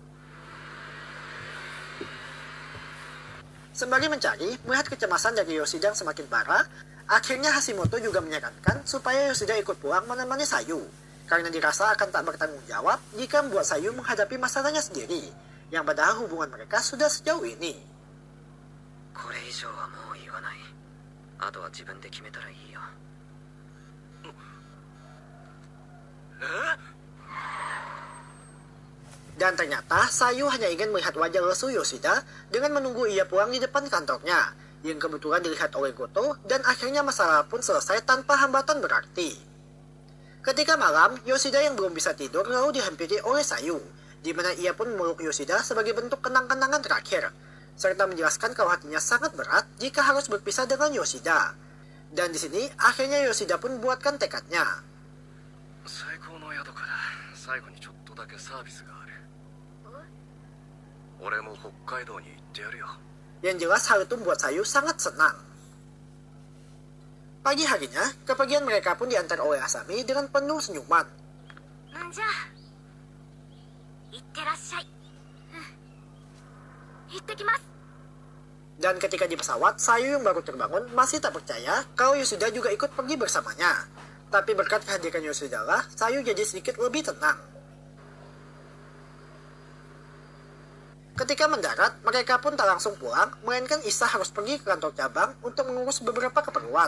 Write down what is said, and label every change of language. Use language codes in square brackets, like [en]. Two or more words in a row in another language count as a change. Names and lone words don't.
[id] Sembari mencari, melihat kecemasan dari Yoshida yang semakin parah, akhirnya Hashimoto juga menyarankan supaya Yoshida ikut pulang menemani Sayu, karena dirasa akan tak bertanggung jawab jika membuat Sayu menghadapi masalahnya sendiri, yang padahal hubungan mereka sudah sejauh ini. [ja] これ以上はもう言わない。あとは自分で決めたらいいよ。 [id] Dan ternyata Sayu hanya ingin melihat wajah lesu Yoshida dengan menunggu ia pulang di depan kantornya, yang kebetulan dilihat oleh Goto, dan akhirnya masalah pun selesai tanpa hambatan berarti. Ketika malam, Yoshida yang belum bisa tidur lalu dihampiri oleh Sayu, di mana ia pun memeluk Yoshida sebagai bentuk kenang-kenangan terakhir, serta menjelaskan kalau hatinya sangat berat jika harus berpisah dengan Yoshida. Dan di sini akhirnya Yoshida pun buatkan tekadnya. [ja] 最高の宿から最後にちょっとだけサービスがある。俺も北海道に行ってやるよ。 [id] Yang jelas hal itu membuat Sayu sangat senang. Pagi harinya, kepergian mereka pun diantar oleh Asami dengan penuh senyuman. [ja] なんじゃいってらっしゃい。行ってきます。 [id] Dan ketika di pesawat, Sayu yang baru terbangun masih tak percaya kalau Yoshida juga ikut pergi bersamanya. Tapi berkat kehadiran Yoshida lah, Sayu jadi sedikit lebih tenang. Ketika mendarat, mereka pun tak langsung pulang, melainkan Isa harus pergi ke kantor cabang untuk mengurus beberapa keperluan.